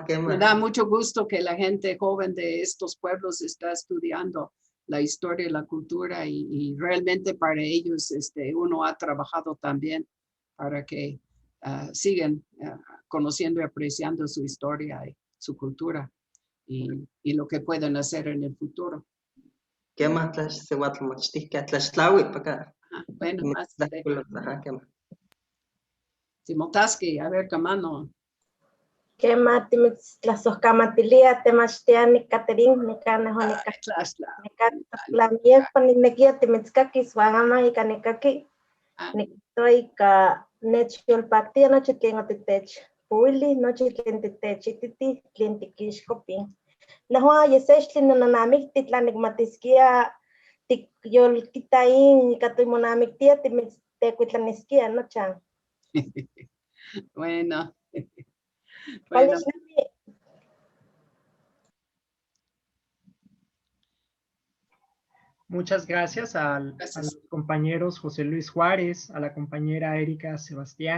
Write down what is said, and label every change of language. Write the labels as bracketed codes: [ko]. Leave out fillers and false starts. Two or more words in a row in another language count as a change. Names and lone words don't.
[es] Me da mucho gusto que la gente joven de estos pueblos está estudiando la historia y la cultura y realmente para ellos uno ha trabajado también para que sigan conociendo y apreciando su historia y su cultura y lo que pueden hacer en el futuro. ¿Qué más? Tlaxtlahui para acá. Bueno, más ¿Qué más? Timotaski, a ver, Camano. [ngu] Kema tlasohkamatilia temachtiani Caterín nikanehonika la miekpa niknekia timitzkakis uan ama ika nikaki niktoa ika nechyolpaktia nochi tlen otitechpuili, nochi tlen titechititi, tlen tikixkopin. Nejuan yesextli nonamikti tla nikmatiskia tikyolkita ika timonamiktia timitztekuitlaniskia nochan. [es] Bueno. Bueno. Muchas gracias a los compañeros José Luis Juárez, a la compañera Erika Sebastián.